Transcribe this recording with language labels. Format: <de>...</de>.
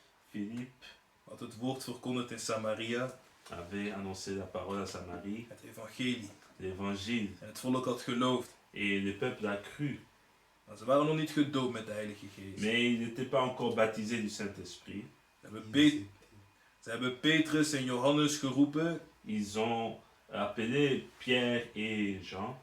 <nl>Philippe had het woord verkondigd in Samaria,</nl> <fr>avait annoncé la parole à Samarie,</fr> <nl>het evangelie.</nl> <fr>l'évangile,</fr> <nl>En het volk had geloofd.</nl> <fr>et le peuple a cru.</fr> <nl>Maar ze waren nog niet gedoopt met de Heilige Geest.</nl> <fr>Mais il n'était pas encore baptisé du Saint-Esprit.</fr> <nl>Ze hebben Petrus en Johannes geroepen.</nl> <fr>Ils ont appelé Pierre et Jean.</fr>